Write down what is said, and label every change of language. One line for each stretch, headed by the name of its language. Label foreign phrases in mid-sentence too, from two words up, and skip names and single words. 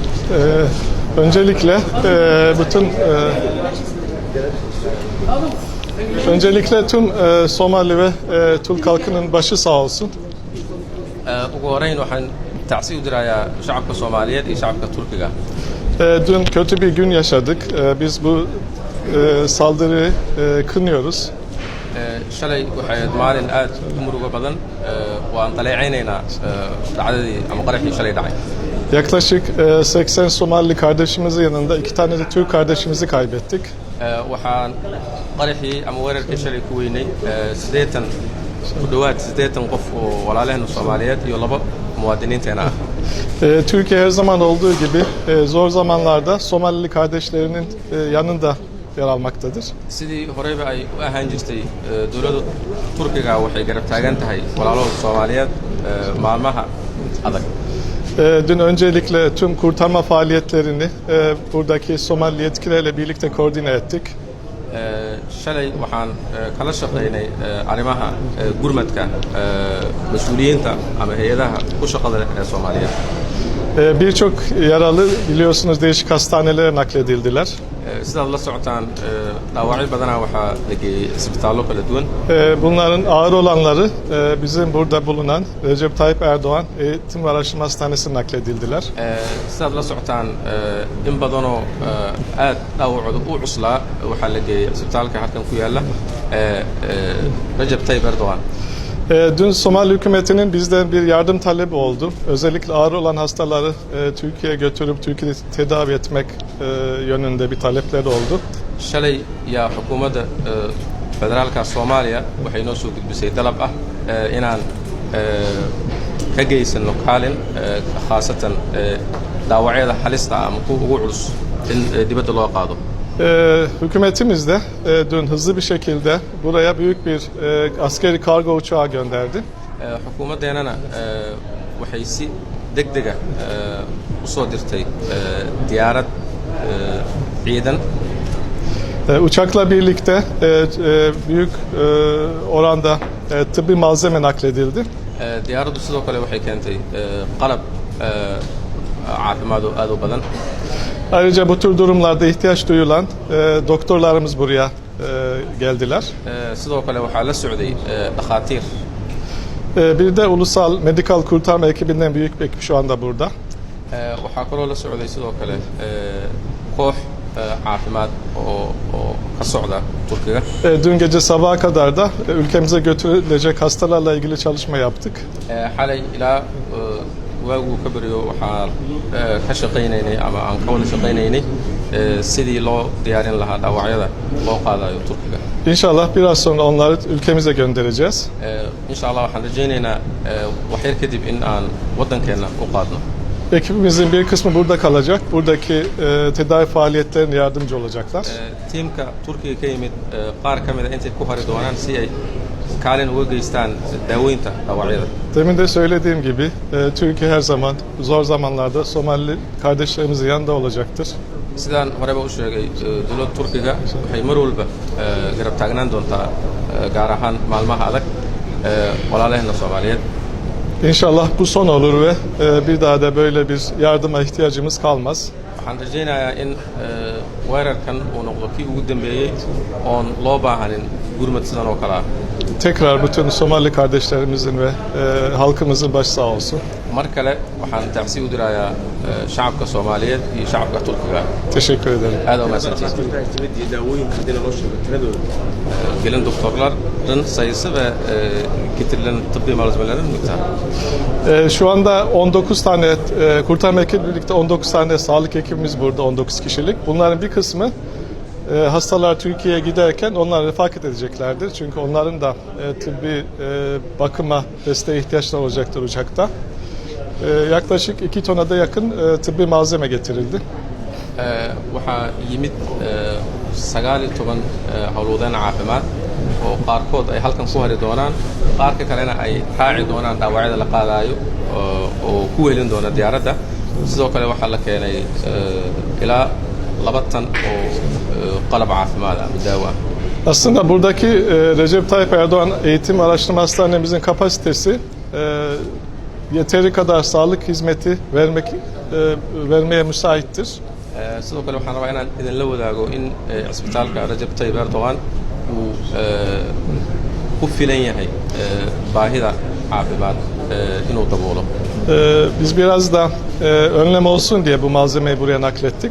Turkish: Öncelikle tüm Somali ve Türk halkının başı sağ olsun.
Somali: ugu horeyn waxaan tacsi u dirayaa shacabka Soomaaliyeed iyo shacabka Turkiga.
Turkish: Dün kötü bir gün yaşadık. Biz bu saldırıyı kınıyoruz.
Somali: Shalay waxay ahayd maalin aad u murugo badan waan daleecaynaynaa dhacdadii ama qaraxii shalay dhacay.
Turkish: Yaklaşık 80 Somali kardeşimizin yanında 2 tane de Türk kardeşimizi kaybettik.
Somali: Waxaan qaraxii ama weerarkii shalay ku weynay 80 ku dhawaad 80 qof oo walaalaheen Soomaaliyeed iyo laba muwaadiniinteena ah.
Turkish: Türkiye her zaman olduğu gibi zor zamanlarda Somalili kardeşlerinin yanında yer almaktadır.
Somali: Sidii horeyba ay u ahaan jirtay dowladda Turkiga waxay garab taagan tahay walaalahooda Soomaaliyeed maalmaha adag.
Turkish: Dün öncelikle tüm kurtarma faaliyetlerini buradaki Somali yetkililerle birlikte koordine ettik.
Somali: Shalay waxaan kala shaqeynay arrimaha gurmadka mas'uuliyiinta ama hay'adaha ku shaqada leh ee Soomaaliyeed.
Turkish: Birçok yaralı biliyorsunuz değişik hastanelere nakledildiler.
Somali: Sidaad la socotaan dhaawacyo badanaa waxaa la geeyey isbitaallo kala duwan.
Turkish: Bunların ağır olanları bizim burada bulunan Recep Tayyip Erdoğan Eğitim ve Araştırma Hastanesi'ne nakledildiler.
Somali: Sidaad la socotaan in badanoo aad dhaawacooda u cuslaa waxaa la geeyey isbitaalka halkan ku yaala Recep Tayyip Erdoğan.
Turkish: Dün Somali hükümetinin bizden bir yardım talebi oldu. Özellikle ağır olan hastaları Türkiye'ye götürüp Türkiye'de tedavi etmek yönünde bir talepleri oldu.
Somali: Shalay yaa xukuumadda federaalka Soomaaliya waxay noo soo gudbisay dalab ah inaan ka geysano kaalin khaasatan dhaawacyada halista ama kuwa ugu culus in dibadda loo qaado.
Turkish: Hükümetimiz de dün hızlı bir şekilde buraya büyük bir askeri kargo uçağı gönderdi.
Somali: Xukuumaddeenana waxay si degdega u soo dirtay diyaarad ciidan.
Turkish: Uçakla birlikte büyük oranda tıbbi malzeme nakledildi.
Somali: Diyaaraddu sidoo kale waxay keentay qalab caafimaad oo aad u badan.
Turkish: Ayrıca bu tür durumlarda ihtiyaç duyulan doktorlarımız buraya geldiler.
Somali: Sidoo kale waxaa la socday dhakhaatiir.
Turkish: Bir de Ulusal Medikal Kurtarma ekibinden büyük bir ekip şu anda burada.
Somali: Waxaa kaloo la socday sidoo kale koox caafimaad oo ka socda Turkiga.
Turkish: Dün gece sabaha kadar da ülkemize götürülecek hastalarla ilgili çalışma yaptık.
Somali: Xalay ilaa waaguu ka bariyo waxaan ka shaqaynaynay ama aan ka wada shaqaynaynay sidii loo diyaarin lahaa dhaawacyada loo qaadayo Turkiga.
Turkish: İnşallah biraz sonra onları ülkemize göndereceğiz.
Somali: İnşallah waxaan rajaynaynaa wax yar kadib in aan waddankeena u qaadno.
Turkish: Ekibimizin bir kısmı burada kalacak. Buradaki tedavi faaliyetlerine yardımcı olacaklar.
Somali: Tiimka Turkiga ka yimid qaar ka mid a intay ku hari doonaan si ay kaalin uga geystaan daaweynta dhaawacyada.
Turkish: Demin de söylediğim gibi Türkiye her zaman zor zamanlarda Somali kardeşlerimizin yanında olacaktır.
Somali: Sidaan horeba u sheegay dowladda Turkiga waxay mar walba garab taagnaan doontaa gaar ahaan maalmaha adag walaalaheenna Soomaaliyeed.
Turkish: İnşallah bu son olur ve bir daha da böyle bir yardıma ihtiyacımız kalmaz.
Somali: Waxaan rajaynayaa in weerarkan uu noqdo kii ugu dambeeyey oon loo baahanin gurmad sidan oo kale ah.
Turkish: Tekrar bütün Somali kardeşlerimizin ve halkımızın başı sağ olsun.
Somali: Mar kale waxaan tacsi u dirayaa shacabka Soomaaliyeed iyo shacabka Turkiga.
Turkish: Teşekkür ederim.
Somali: Aad u mahadsantihiin.
Turkish: Gelen doktorların sayısı ve getirilen tıbbi malzemelerin miktarı. Şu anda 19 tane kurtarma ekibi birlikte 19 tane sağlık ekibimiz burada, 19 kişilik. Bunların bir kısmı hastalar Türkiye'ye giderken onlar refakat edeceklerdir. Çünkü onların da tıbbi bakıma, desteğe ihtiyaçları olacaktır uçakta. Yaklaşık 2 tona da yakın tıbbi malzeme getirildi.
Somali: Waxaa yimid 19 howlwadeen caafimaad oo qaarkood ay halkan ku hari doonaan qaarka kalena ay raaci doonaan dhaawacyada la qaadayo oo ku weelin doona diyaaradda. Sidoo kale waxaa la keenay ilaa 2 tan oo qalab caafimaad ah daawo ah.
Turkish: Aslında buradaki Recep Tayyip Erdoğan Eğitim Araştırma Hastanemizin kapasitesi yeteri kadar sağlık hizmeti vermeye müsaittir.
Somali: sidoo kale waxaan rabaa inaan idinla wadaago in cisbitaalka Rajab Tayyip Erdogan uu ku filan yahay baahida caafimaad inuu daboolo.
Turkish: Biz biraz da önlem olsun diye bu malzemeyi buraya naklettik.